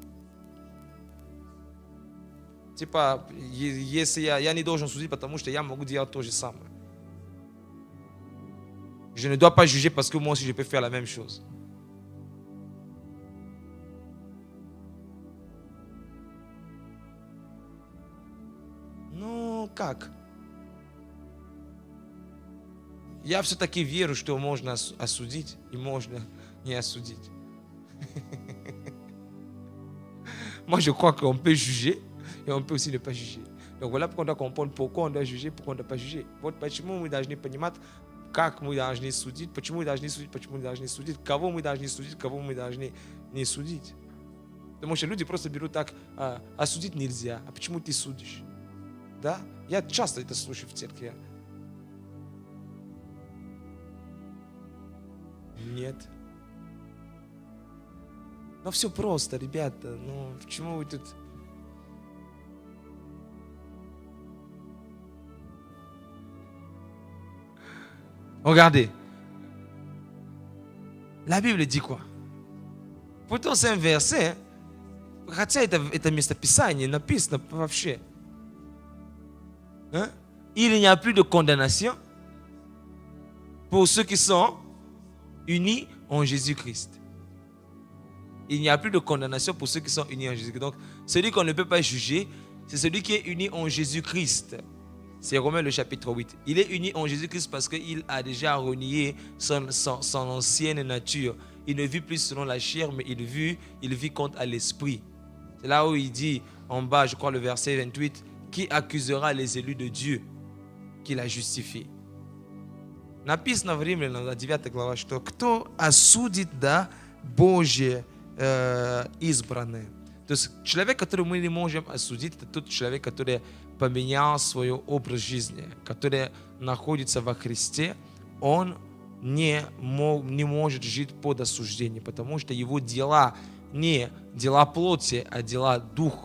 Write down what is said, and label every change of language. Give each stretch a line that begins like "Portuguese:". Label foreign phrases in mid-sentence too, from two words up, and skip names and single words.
Russian: Типа, если я не должен судить, потому что я могу делать то же самое.
French: Je ne dois pas juger parce que moi aussi je peux faire la même chose.
Russian: Ну, как? Я все-таки верю, что можно осудить и можно не осудить.
French: Moi, je crois qu'on peut juger et on peut aussi ne pas juger. Donc voilà pourquoi on doit comprendre pourquoi on doit juger, pourquoi on ne doit pas juger.
Russian: Вот почему мы должны понимать, как мы должны судить, почему мы должны судить, почему мы должны судить, кого мы должны судить, кого мы должны не судить. Потому что люди просто берут так, осудить нельзя, а почему ты судишь? Да? Я часто это слышу в церкви. Нет. Но все просто, ребята. Ну, почему вы тут...
French: Regardez. La Bible dit quoi? Pourtant, c'est un verset.
Russian: Хотя это местописание написано вообще.
French: Il n'y a plus de condamnation pour ceux qui sont unis en Jésus-Christ. Il n'y a plus de condamnation pour ceux qui sont unis en Jésus-Christ. Donc, celui qu'on ne peut pas juger, c'est celui qui est uni en Jésus-Christ. C'est Romains le chapitre 8. Il est uni en Jésus-Christ parce qu'il a déjà renié son ancienne nature. Il ne vit plus selon la chair, mais il vit quant à l'esprit. C'est là où il dit, en bas, je crois le verset 28, qui accusera les élus de Dieu qu'il a justifié.
Russian: Написано в Римлянам, 9 глава, что кто осудит, да, Божье избранное. То есть человек, который мы не можем осудить, это тот человек, который поменял свой образ жизни, который находится во Христе, он не может жить под осуждением, потому что его дела не дела плоти, а дела духа.